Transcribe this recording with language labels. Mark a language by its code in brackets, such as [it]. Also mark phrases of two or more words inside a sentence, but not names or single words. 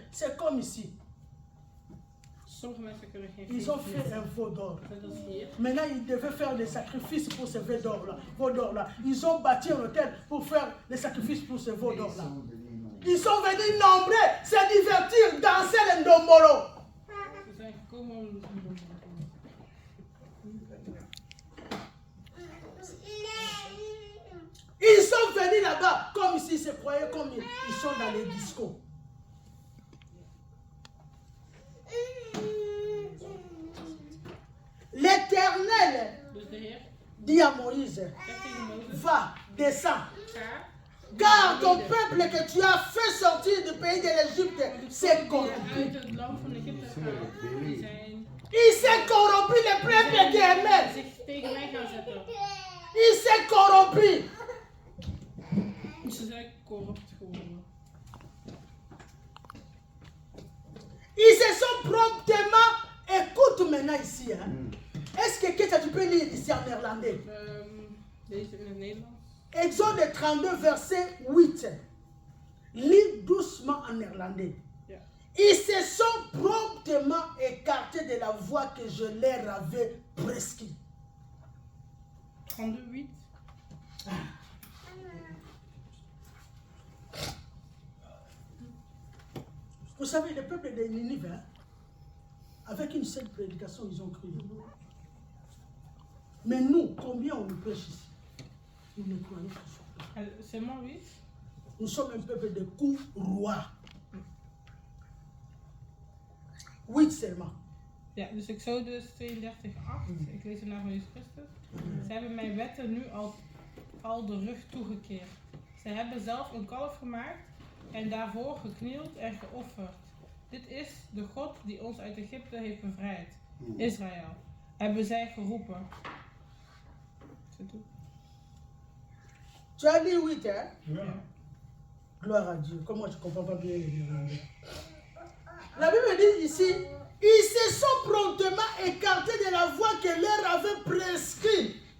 [fr] C'est comme ici. Ils ont fait un veau d'or. Maintenant, ils devaient faire des sacrifices pour ce veau d'or-là. Ils ont bâti un hôtel pour faire des sacrifices pour ce veau d'or-là. Ils sont venus nombreux, se divertir, danser le ndombolo. [nl] Ze zijn gekomen om [fr] Ils sont venus là-bas comme s'ils se croyaient comme ils sont dans les discos. L'Éternel [nl] Dus de Heer [fr] dit à Moïse, [nl] zegt tegen Mozes, [fr] va, descends. [nl] ga, [fr] Car ton peuple que tu as fait sortir du pays de l'Égypte s'est [nl] die [fr] corrompu. [nl] uit het land van Egypte gaan, die zijn [fr] Il s'est corrompu, le peuple qui aimait. [nl] zich tegen mij gaan zetten. [fr] Il s'est corrompu. [nl] Ze zijn corrupt geworden. [fr] Ils se sont promptement. Écoute maintenant ici. Hein. Est-ce que tu peux lire ici en néerlandais? [nl] Deze in het Nederlands. [fr] Exode 32, verset 8. Lis doucement en néerlandais. [nl] Ja. [fr] Ils se sont promptement écartés de la voie que je leur avais prescrite. 32, 8. Vous savez, le peuple de Ninive, hein, avec une seule prédication, ils ont cru. Mais nous, combien on nous prêche ici? Nous ne croyons pas. Seulement 8. Nous sommes un peuple de courroie. 8 seulement. [nl] Ja, dus Exodus 32, 8. Ik lees het naar van Jezus Christus. Ze hebben mijn wetten nu al de rug toegekeerd. Ze hebben zelf een kalf gemaakt en daarvoor geknield en geofferd. Dit is de God die ons uit Egypte heeft bevrijd. Israël. Hebben zij geroepen. [fr] Tu as dit 8, hein? [nl] Ja. [fr] Gloire à Dieu. Comme moi, je ne comprends pas bien les Néerlandais. La Bible dit ici, ils se sont promptement écartés de la voie que leur avait prescrit.